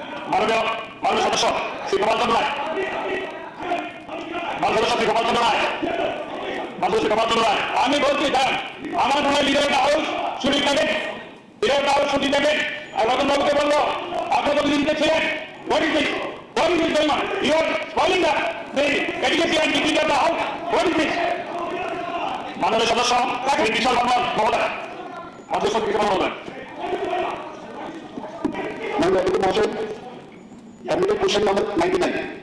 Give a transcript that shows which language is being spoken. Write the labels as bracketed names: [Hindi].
[Bangla] মাননীয় সদস্য শ্রী গোপাল চন্দ্র রায়, মাননীয় সদস্য শ্রী গোপাল চন্দ্র রায়, মাননীয় শ্রী গোপাল চন্দ্র রায়। আমি বলছি স্যার, আমার মনে হয় লিডার হাউস ছুটি থাকেন, লিডার হাউস ছুটি থাকেন। আর রতনবাবুকে বললো আপনার যদি দিতে ছিলেন, [English] what is this going on? You are spoiling the efficacy and dignity of the house. What is this? [Bangla] মাননীয় সদস্য শ্রী বিশাল বর্মন মহোদয়, মাননীয় সদস্য বিশাল মহোদয়। মাননীয় অধ্যক্ষ মহাশয়, এডমিটেড কোয়েশ্চেন নাম্বার 99।